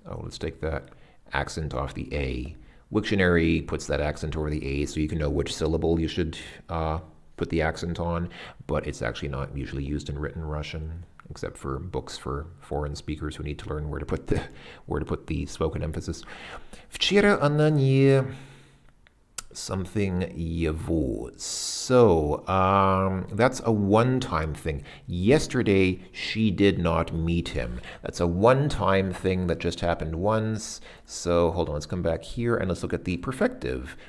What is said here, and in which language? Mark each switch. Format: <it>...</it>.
<en>Oh, let's take that accent off the A. Wiktionary puts that accent over the A so you can know which syllable you should put the accent on, but it's actually not usually used in written Russian, except for books for foreign speakers who need to learn where to put the spoken emphasis.</en> <ru>Вчера она не something его.</ru> <en>So that's a one-time thing. Yesterday she did not meet him. That's a one-time thing that just happened once. So hold on, let's come back here and let's look at the perfective.</en>